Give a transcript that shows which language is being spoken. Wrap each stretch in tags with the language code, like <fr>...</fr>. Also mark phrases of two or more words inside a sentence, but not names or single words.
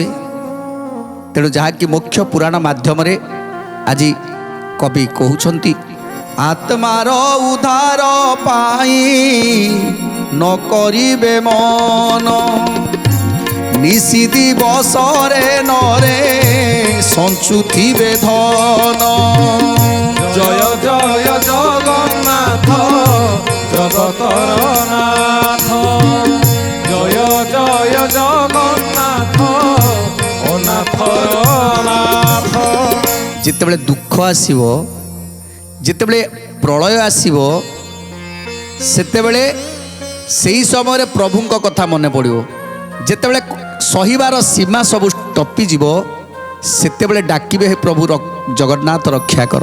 <or>ତେଣୁ ଯାହାକି ମୁଖ୍ୟ ପୁରାଣ ମାଧ୍ୟମରେ ଆଜି କବି କହୁଛନ୍ତି, ଆତ୍ମାର ଉଦ୍ଧାର ପାଇଁ ନ କରିବେ ମନ, ନିଶି ଦିବସରେ ନରେ ସଞ୍ଚୁଥିବେ ଧନ। ଜୟ ଜୟ ଜଗନ୍ନାଥ ଜଗତର ନାଥ, ଜୟ ଜୟ ଜଗନ୍ନାଥ ଅନାଥର ନାଥ। ଯେତେବେଳେ ଦୁଃଖ ଆସିବ, ଯେତେବେଳେ ପ୍ରଳୟ ଆସିବ, ସେତେବେଳେ ସେହି ସମୟରେ ପ୍ରଭୁଙ୍କ କଥା ମନେ ପଡ଼ିବ। ଯେତେବେଳେ ସହିବାର ସୀମା ସବୁ ଟପିଯିବ, ସେତେବେଳେ ଡାକିବେ, ହେ ପ୍ରଭୁ ଜଗନ୍ନାଥ ରକ୍ଷା କର।</or>